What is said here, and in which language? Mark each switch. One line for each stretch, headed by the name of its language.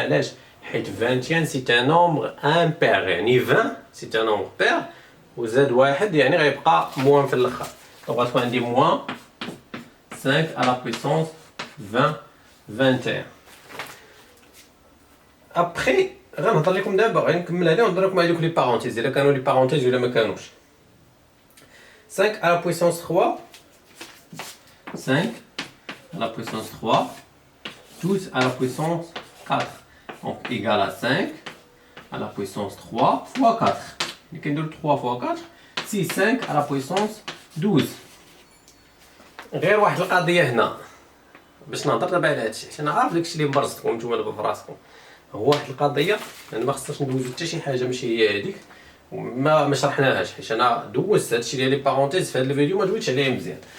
Arabic: علاش؟ حيت 21 سي ان نومبر امبير، يعني 20 سي ان نومبر بير وزاد واحد يعني غيبقى موان في الاخر. دونك غتكون عندي موان 5 على بويسونس 21. ابخي غنهضر لكم دابا، غنكمل عليها ونهضر لكم على دوك لي بارونتيز الا كانوا لي بارونتيز ولا ما كانوش.
French: 5 à la puissance 3, 5 à la puissance 3, tous à la puissance 4. Donc égal à 5 à la puissance 3 fois 4. Et quand on 3 fois 4, c'est 5 à la puissance 12.
Arabic: غير واحد القضيه هنا باش نهضر دابا على هادشي، عشان عارف داكشي اللي مبرزتكم نتوما دابا في راسكم. هو واحد القضيه يعني ما خصناش ندوزو حتى شي حاجه ماشي هي هذيك ما شرحناهاش، حيت انا دوزت هادشي ديال لي بارونتيز في هاد الفيديو ما دويتش عليه مزيان.